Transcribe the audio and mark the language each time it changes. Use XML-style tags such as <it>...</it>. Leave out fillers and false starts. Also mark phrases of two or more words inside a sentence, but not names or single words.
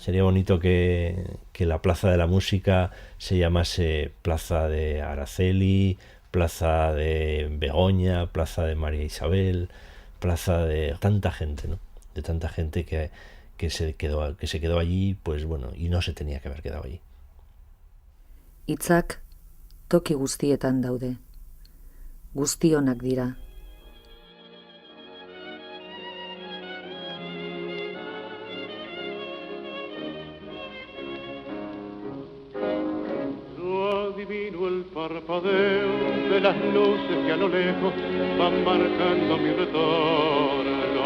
<es>Sería bonito que la Plaza de la Música se llamase Plaza de Araceli, Plaza de Begoña, Plaza de María Isabel, Plaza de tanta gente, ¿no? De tanta gente que se quedó allí, pues bueno, y no se tenía que haber quedado allí.</es> <eu>Hitzak toki guztietan daude. Guztionak dira.</eu> <es>Adivino el parpadeo de las luces que a lo lejos van marcando mi retorno.</es>